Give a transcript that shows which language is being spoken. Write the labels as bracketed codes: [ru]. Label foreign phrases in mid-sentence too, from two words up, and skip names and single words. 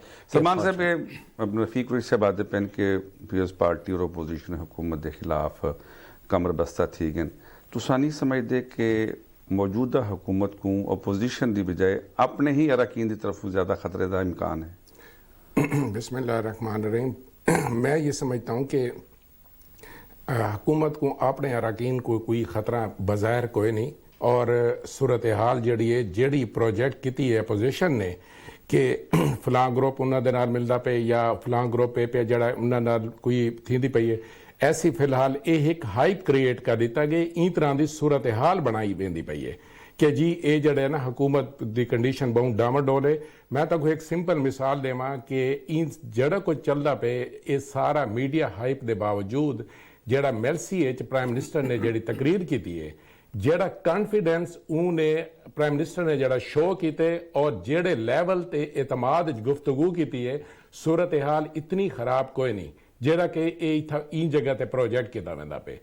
[skr] سلمان صاحب، رفیق قریشی صاحب آتے پہن کہ پیپلز پارٹی اور اپوزیشن حکومت کے خلاف کمر بستہ تھی گئن، تساں نہیں سمجھ دے کہ موجودہ حکومت کو اپوزیشن دی بجائے اپنے ہی اراکین دی طرف زیادہ خطرے دا امکان ہے؟ [ar] بسم اللہ الرحمن الرحیم۔ [skr] میں یہ سمجھتا ہوں کہ حکومت کو اپنے اراکین کو کوئی خطرہ بظاہر کوئی نہیں، اور صورتحال جیڑی پروجیکٹ کیتی ہے اپوزیشن نے کہ فلاں گروپ انہاں دے نال ملدا پے یا فلاں گروپ پہ جڑا انہاں نال کوئی تھیندی پئی ہے، ایسی فی الحال یہ ایک [en] hype create [skr] کر دیتا کہ این طرح دی صورتحال بنائی ویندی پئی ہے کہ جی ایہ جیہڑے نا حکومت دی کنڈیشن بہت ڈاماڈول ہے. میں تہانوں اک سمپل مثال دیواں کہ ایہ جیہڑا کجھ چلدا پئے ایہ سارا [en] media hype [skr] دے باوجود جیہڑا میلسی چ [en] prime minister [skr] نے جیہڑی تقریر کیتی ہے، جیہڑا کانفیڈنس اوہنے [en] prime minister [skr] نے جیہڑا شو کیتے اور جیہڑے لیول تے اعتماد چ گفتگو کیتی ہے، صورت حال اتنی خراب کوئی نہیں جیہڑا کہ ایہ جگہ تے پروجیکٹ کیتا ویندا پئے.